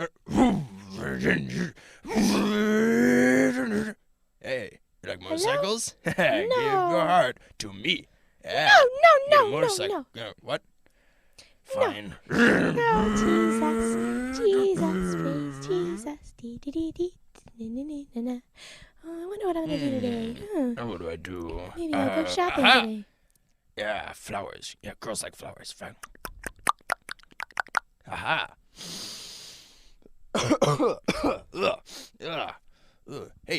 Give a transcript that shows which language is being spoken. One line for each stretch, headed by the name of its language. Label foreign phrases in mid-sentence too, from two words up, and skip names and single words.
English: Hey, you like motorcycles? Give your heart to me. Yeah. No. Motorcycle. What? Fine. No, Jesus, praise Jesus. Dee dee dee dee. Na. Oh, I wonder what I'm gonna do today. What do I do? Maybe I'll go shopping aha. today. Yeah, flowers. Yeah, girls like flowers. Fine. Aha. Hey.